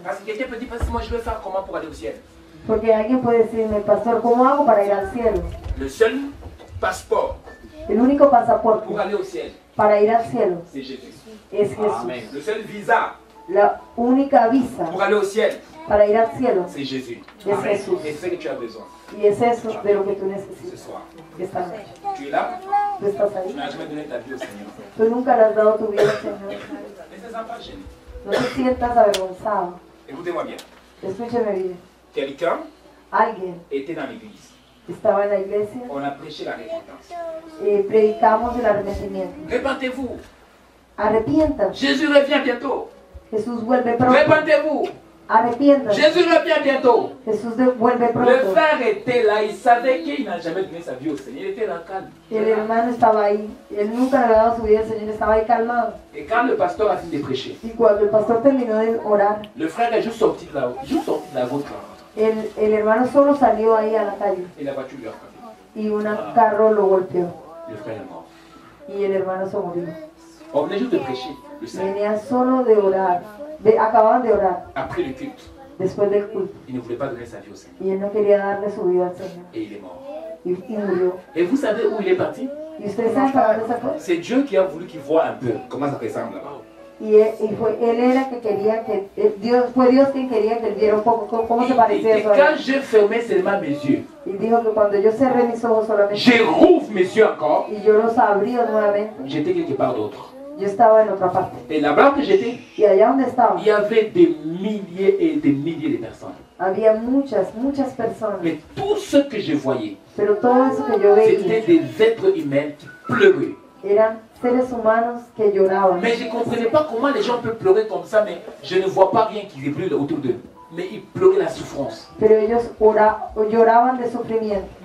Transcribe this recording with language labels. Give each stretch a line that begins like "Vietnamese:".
French: Parce que quelqu'un peut dire, parce que moi, je veux faire comment pour aller au ciel?
Spanish: Porque alguien puede decirme, pastor, ¿cómo hago para ir al cielo?
French: Le seul passeport
Spanish: El único pasaporte
French: pour aller au ciel,
Spanish: para ir al cielo
French: c'est Jésus.
Spanish: es Jesús.
French: Le seul visa
Spanish: La única visa
French: pour aller au ciel,
Spanish: para ir al cielo
French: c'est Jésus.
Spanish: es Jesús.
French: Et c'est ce que tu as besoin
Spanish: Y es eso de lo que tú necesitas
French: soir.
Spanish: esta noche.
French: Tu es là,
Spanish: Tú estás
French: tu
Spanish: ahí.
French: n'as jamais donné ta vie au Seigneur.
Spanish: Tú nunca le has dado tu vida al Señor.
French: Laissez-en pas gêner.
Spanish: No te sientas avergonzado.
French: Écoutez-moi bien.
Spanish: Escúcheme bien.
French: Quelqu'un
Spanish: Alguien
French: était dans l'église.
Spanish: estaba en la iglesia
French: On a prêché la repentance.
Spanish: y predicamos el arrepentimiento.
French: Répentez-vous.
Spanish: Arrepientas.
French: Jésus revient bientôt.
Spanish: Jesús vuelve pronto.
French: Répentez-vous.
Spanish: Arrepientas.
French: Jésus revient bientôt.
Spanish: Jesús vuelve
French: Le
Spanish: pronto.
French: frère était là, il savait qu'il n'a jamais donné sa vie au Seigneur. Il était là calme.
Spanish: El hermano estaba ahí. Él nunca le había dado su vida al Señor. Estaba ahí calmado.
French: Et quand le pasteur a fini de prêcher,
Spanish: Y cuando el pastor terminó de orar,
French: le frère est juste sorti de la route là.
Spanish: el hermano solo salió ahí a la calle
French: Et la voiture lui a frappé.
Spanish: y un carro lo golpeó.
French: Le frère est mort.
Spanish: Y el hermano se murió.
French: On venait juste de prêcher le Seigneur.
Spanish: Venía solo de orar. Acababan de orar
French: Après le culte,
Spanish: después del culto.
French: il ne voulait pas donner sa vie au Seigneur.
Spanish: Y él no quería darle su vida al Señor.
French: Et il est mort.
Spanish: Y murió.
French: Et vous savez où il est parti?
Spanish: ¿Y ustedes saben para dónde se fue?
French: C'est Dieu qui a voulu qu'il voie un peu comment ça ressemble là-bas.
Spanish: Y él era que quería que fue Dios quien quería que él viera un poco cómo se parecía
French: Et
Spanish: eso a
French: quand
Spanish: él.
French: j'ai fermé seulement mes yeux,
Spanish: Y dijo que cuando yo cerré mis ojos solamente
French: je rouvre mes yeux encore,
Spanish: y yo los abrí nuevamente,
French: j'étais quelque part d'autre.
Spanish: yo estaba en otra parte.
French: Et là-bas que j'étais,
Spanish: Y allá donde estaba
French: il y avait des milliers et des milliers de personnes.
Spanish: había muchas personas.
French: Mais tout ce que je voyais,
Spanish: Pero todo eso que yo
French: c'était
Spanish: veía
French: des êtres humains qui pleuraient.
Spanish: eran seres humanos que lloraban.
French: Mais je ne comprenais pas comment les gens peuvent pleurer comme ça, mais je ne vois pas rien qui brûle autour d'eux. Mais ils pleuraient la souffrance.
Spanish: Pero ellos lloraban de sufrimiento.